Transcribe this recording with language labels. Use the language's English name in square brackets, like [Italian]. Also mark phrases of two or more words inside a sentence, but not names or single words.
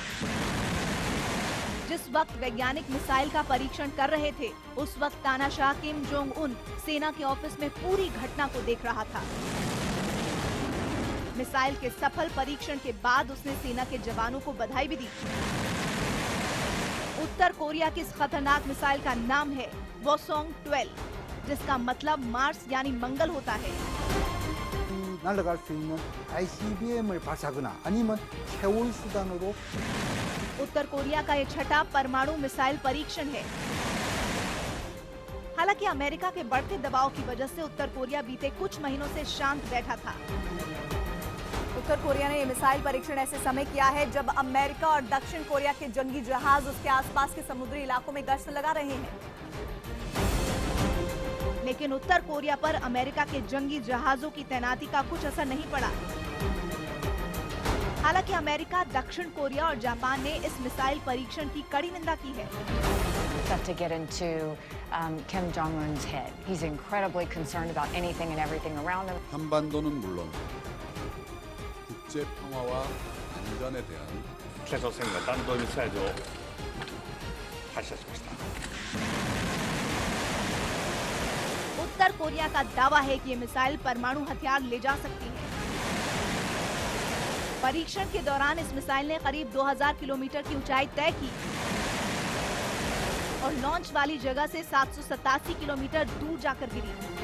[Hindi] जिस वक्त वैज्ञानिक मिसाइल का परीक्षण कर रहे थे, उस वक्त तानाशाह किम जोंग उन सेना के ऑफिस में पूरी घटना को देख रहा था। मिसाइल के सफल परीक्षण के बाद उसने सेना के जवानों को बधाई भी दी। उत्तर कोरिया की इस खतरनाक मिसाइल का नाम है वोसोंग 12, जिसका मतलब मार्स यानी मंगल होता है। [Korean] 날아갈 수 있는 ICBM을 발사하거나 아니면 최후의 수단으로 [Hindi] उत्तर कोरिया का ये छठा परमाणु मिसाइल परीक्षण है। हालांकि अमेरिका के बढ़ते दबाव की वजह से उत्तर कोरिया बीते कुछ महीनों से शांत बैठा था। उत्तर कोरिया ने ये मिसाइल परीक्षण ऐसे समय किया है जब अमेरिका और दक्षिण कोरिया के जंगी जहाज उसके आसपास के समुद्री इलाकों में गश्त लगा रहे हैं। लेकिन उत्तर कोरिया पर अमेरिका के जंगी जहाजों की तैनाती का कुछ असर नहीं पड़ा। हालांकि अमेरिका, दक्षिण कोरिया और जापान ने इस मिसाइल परीक्षण की कड़ी निंदा की है। [English] To get into Kim Jong-un's head. He's incredibly concerned about anything and everything around him. [Korean] 한반도는 물론 국제 평화와 안전에 대한 [Japanese] 최소생과 弾道ミサイルを発射しました。 [Hindi] उत्तर कोरिया का दावा है कि ये मिसाइल परमाणु हथियार ले जा सकती है। परीक्षण के दौरान इस मिसाइल ने करीब 2000 किलोमीटर की ऊंचाई तय की और लॉन्च वाली जगह से 787 किलोमीटर दूर जाकर गिरी।